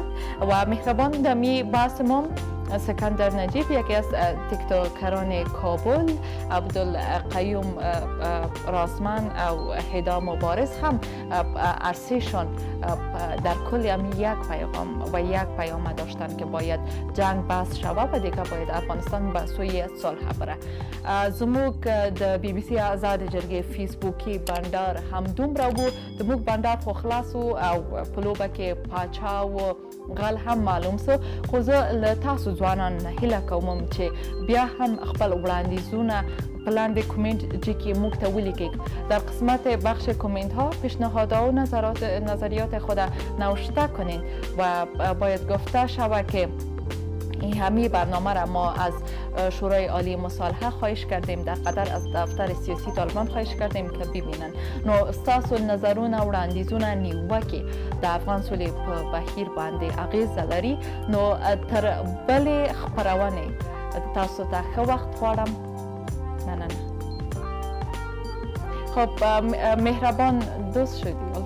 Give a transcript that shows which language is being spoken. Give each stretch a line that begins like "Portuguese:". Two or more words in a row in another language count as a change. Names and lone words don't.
Persian: و مهربان دمی بحث ما سکندر نجیب یکی از تیکتوکران کابل، عبدالقیوم راسمن او هدا مبارز هم عرصهشان در کل هم یک پیام داشتن که باید جنگ بس شود و دیگه باید افغانستان به سوی صلح بره.
Pashto: زموږ د بی بی سی آزاد جرګې فیسبوکي بندر هم دومره و زموږ بندر خو خلاص و او په لوبه کې پاچا و غل هم معلوم سو. خو زه له تاسو ځوانان هیله کوم چې بیا هم خپل وړاندیزونه په لاندې کومنټ کې موږ ته ولیکئ.
Persian: در قسمت بخش کومنت ها پیشنهادها و نظریات خود نوشته کنین و باید گفته شود که این همی برنامه را ما از شورای عالی مصالحه خواهش کردیم، در قطر از دفتر سیاسی طالبان خواهش کردیم که ببینن.
Pashto: نو استاسو نظرونه وړاندیزونه نیوکې د افغان سولې په بهیر باندې اغیزه لري. نو تر بلې خپرونې تاسو ته ښه وخت غواړم. مننه.
Persian: خب مهربان دوست شدی.